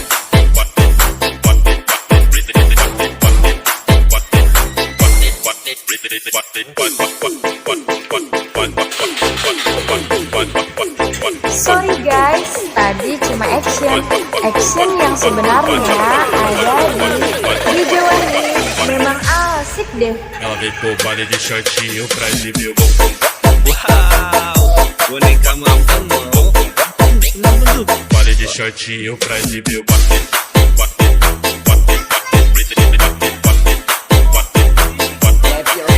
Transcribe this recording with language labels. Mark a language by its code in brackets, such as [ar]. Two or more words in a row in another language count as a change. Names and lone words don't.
[en] Sorry guys, [id] tadi cuma action yang sebenarnya ada di Video Wahid. Memang asik deh. [pt] Ela vem pro baile de shortinho pra exibir o Boneka mamão. baile de shortinho pra exibir o Wahid Remix.